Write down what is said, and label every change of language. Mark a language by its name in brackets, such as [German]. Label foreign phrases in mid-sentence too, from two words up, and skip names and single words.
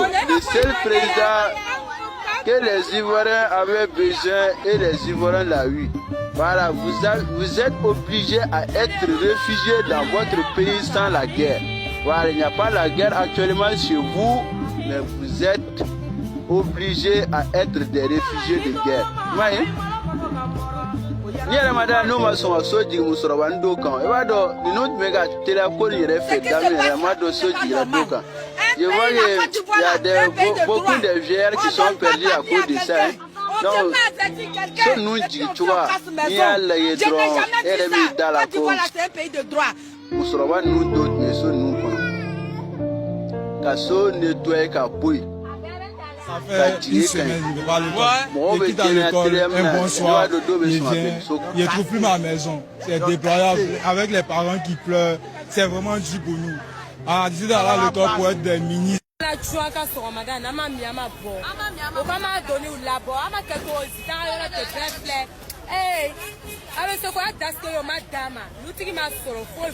[French] Le seul président que les Ivoiriens avaient besoin et les Ivoiriens l'ont eu. Voilà, vous êtes obligés à être réfugiés dans votre pays sans la guerre. Voilà, il n'y a pas la guerre actuellement chez vous, mais vous êtes obligés à être des réfugiés de guerre. Voyez? [Bambara] Yɛrɛ ma da n'o ma sɔn ka so jigin musokɔrɔba dɔw kan i b'a dɔn ninnu tun bɛ ka teliya ko nin yɛrɛ fɛ daminɛ yɛrɛ ma dɔn so jiginna dɔw kan [French] je vois que y a beaucoup de vieillards qui sont perdus à cause de ça hein. [Bambara] Donc so ninnu jigin cogoya n'i y'a lajɛ dɔrɔn e yɛrɛ b'i da la ko musokɔrɔba ninnu dɔw tun bɛ so ninnu kɔnɔ ka so nettoyer ka bɔ yen. [French] Ça fait une semaine, je ne vais pas à l'école. Je quitte à l'école, un bon soir, je ne trouve plus ma maison. C'est déployable, avec les parents qui pleurent. C'est vraiment dur pour nous. On a décidé d'aller à l'école pour être des ministres. Hey, alors ce qu'on a d'assez au madame, nous t'y m'a solo folle.